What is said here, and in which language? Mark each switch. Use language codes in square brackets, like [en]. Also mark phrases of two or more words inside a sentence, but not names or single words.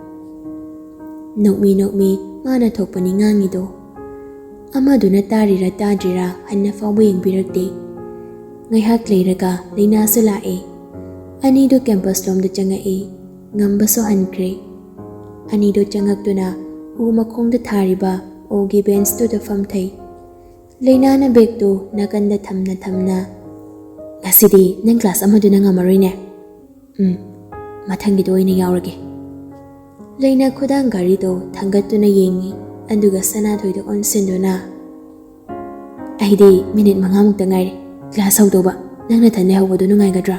[mni] nokmi mana thokpani ngangido amaduna tarira tadrira hanna fawba yengbirakte ngaihak leiraga leina sulae anido campus lomda changai ngambaso hankre anido changakduna u makhongda thariba ogi bench to the famthai leina na bag to nakanda thamna ngasidi nang class amaduna ngamarine ꯃꯊꯪꯒꯤꯗꯣ ꯑꯣꯏꯅ ꯌꯥꯎꯔꯒꯦ꯫ ꯂꯩꯅ ꯈꯨꯗꯥꯡ ꯒꯥꯔꯤꯗꯣ ꯊꯥꯡꯒꯠꯇꯨꯅ ꯌꯦꯡꯉꯤ ꯑꯗꯨꯒ ꯁꯅꯥꯊꯣꯏꯗ ꯑꯣꯟꯁꯤꯟꯗꯨꯅ ꯑꯩꯗꯤ ꯃꯤꯅꯤꯠ 5ꯃꯨꯛꯇ ꯉꯥꯏꯔꯦ ꯀ꯭ꯂꯥꯁ ꯍꯧꯗꯧꯕ ꯅꯪꯅ ꯊꯟ ꯂꯩꯍꯧꯕꯗꯣ ꯅꯨꯡꯉꯥꯏꯒꯗ꯭ꯔꯥ?